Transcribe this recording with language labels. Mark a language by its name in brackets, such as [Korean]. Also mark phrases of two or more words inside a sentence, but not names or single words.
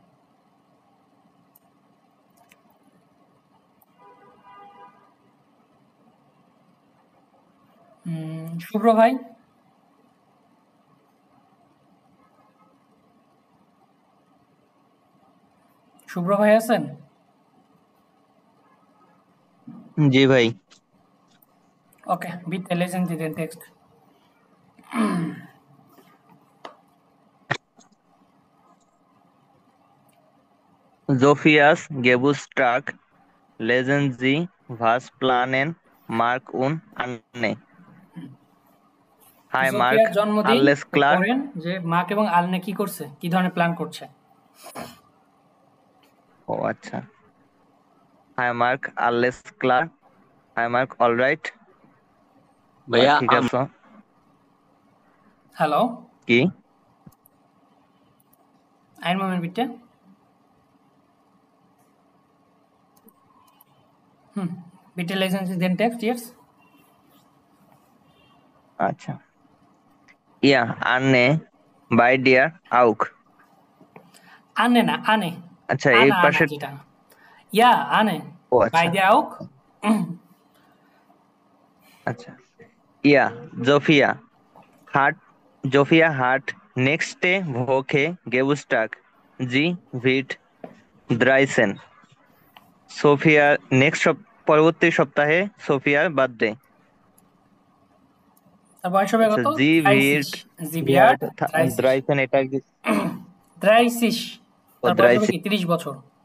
[Bangla] শুভ্র ভাই? শুভ্র ভাই আছেন? জি ভাই। ওকে, [German] bitte lesen Sie den Text. Sophias Geburtstag lesen Sie was planen Mark und Anne. Hi Mark, [Bangla] সোফিয়ার জন্মদিন [German] alles klar? [Bangla] করেন যে মার্ক এবং আলনে কি করছে, কি ধরনের প্ল্যান করছে। ও আচ্ছা। [German] Hi Mark, alles klar? [English] Hi Mark, all right? [Bangla] ভাইয়া ঠিক আছে। হ্যালো, কি? [German] Einen Moment bitte. Bitte lesen Sie den Text jetzt. [Bangla] আচ্ছা। [German] Ja, Anne, bei dir auch. [Bangla] Anne না, Anne. আচ্ছা, এই Anna, পাশে Anna যেটা। Ja, Anne. ও আচ্ছা। [German] Bei dir auch? [Bangla] আচ্ছা। [German] Ja, Sophia hat nächste Woche Geburtstag. Sie wird 13. [Bangla] সোফিয়া পরবর্তী সপ্তাহে সোফিয়ার বার্থডে। তার বয়স হবে কত? জি ভিট 13 এটা কি? 30। তার বয়স হবে কি? 30 বছর।